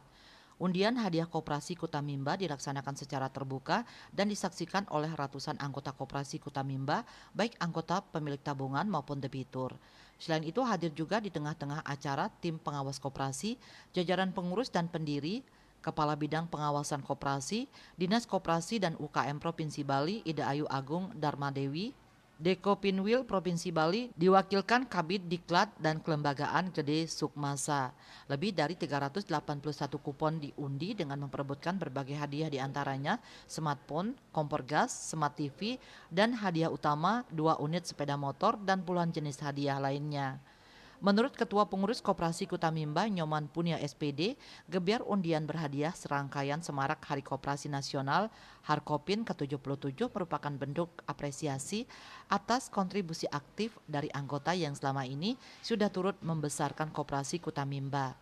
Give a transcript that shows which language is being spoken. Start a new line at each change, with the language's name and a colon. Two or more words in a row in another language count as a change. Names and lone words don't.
Indonesian: Undian hadiah Koperasi Kuta Mimba dilaksanakan secara terbuka dan disaksikan oleh ratusan anggota Koperasi Kuta Mimba, baik anggota pemilik tabungan maupun debitur. Selain itu hadir juga di tengah-tengah acara tim pengawas koperasi, jajaran pengurus dan pendiri, Kepala Bidang Pengawasan Koperasi, Dinas Koperasi dan UKM Provinsi Bali, Ida Ayu Agung Darmadewi, Deko Pinwil Provinsi Bali, diwakilkan Kabid Diklat dan Kelembagaan Gede Sukmasa. Lebih dari 381 kupon diundi dengan memperebutkan berbagai hadiah diantaranya smartphone, kompor gas, smart TV, dan hadiah utama 2 unit sepeda motor dan puluhan jenis hadiah lainnya. Menurut Ketua Pengurus Koperasi Kuta Mimba, Nyoman Punia SPD, gebyar undian berhadiah serangkaian semarak Hari Koperasi Nasional Harkopin ke-77 merupakan bentuk apresiasi atas kontribusi aktif dari anggota yang selama ini sudah turut membesarkan Koperasi Kuta Mimba.